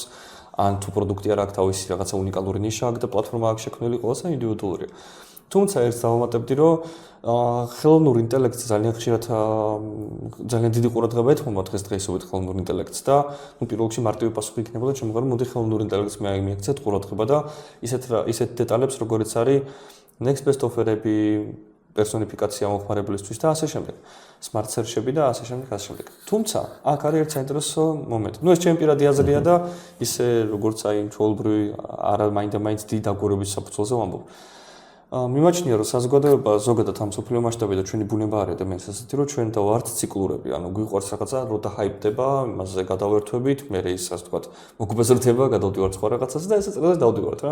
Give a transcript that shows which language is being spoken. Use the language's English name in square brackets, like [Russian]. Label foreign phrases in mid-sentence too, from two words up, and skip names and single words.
[Georgian] ან თუ პროდუქტი არ აქვს თავისი რაღაცა უნიკალური ნიშა აქვს და პლატფორმა აქვს შექმნილი, ყველასა ინდივიდუალურია. თუმცა ერთს დავამატებდი, რომ ხელოვნურ ინტელექტს ძალიან ხშირად ძალიან დიდი ყურადღება ეთმობა დღესდღეობით ხელოვნურ ინტელექტს და პირველ რიგში მარტივი პასუხი იქნებოდა ჩემგან, რომ მოდი ხელოვნურ ინტელექტს მიაქცეთ ყურადღება და ისეთ დეტალებს, როგორიც არის [English] next best offer-ები, [Georgian] პერსონიფიკაცია მომხმარებლისთვის და ასე შემდეგ. [English] smart search-ები [Georgian] და ასე შემდეგ. თუმცა, აქ არის ერთ საინტერესო მომენტი. ეს ჩემი პირადი აზრია და ისე როგორც აი ჩვეულებრივი არა მაინდა-მაინც დიდი დაკვირვების საფუძველზე ვამბობ. მიმაჩნია, რომ საზოგადოება ზოგადად ამ სოფლიო მასშტაბით და ჩვენი ბუნება არის ადამიანს ასეთი, რომ ჩვენ დავართ ციკლურები, ანუ გვიყვარს რაღაცა, რო დაჰაიპდება, იმაზე გადავერთვებით, მე ის ასე ვთქვათ, მოგვიბაზრდება, გადავდივართ სხვა რაღაცაზე და ესე წელს დავდივართ რა.